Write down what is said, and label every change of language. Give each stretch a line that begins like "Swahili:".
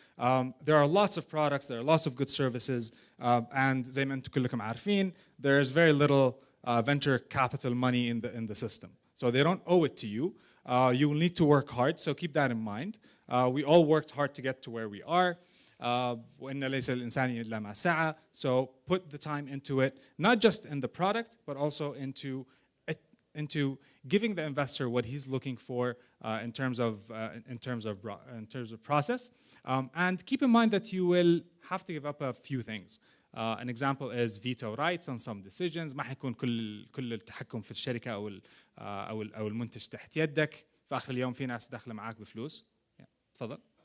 English: There are lots of products, there are lots of good services, and
Arabic: زي ما انتم كلكم عارفين,
English: there's very little venture capital money in the system. So they don't owe it to you. You will need to work hard, so keep that in mind. We all worked hard to get to where we are.
Arabic: وإن ليس الإنسان إلا ما سعى.
English: So put the time into it, not just in the product, but also into giving the investor what he's looking for in terms of process. And keep in mind that you will have to give up a few things. an example is veto rights on some decisions.
Arabic: ما حيكون كل التحكم في الشركة أو المنتج تحت يدك. في آخر اليوم في ناس داخلة معاك بفلوس. تفضل.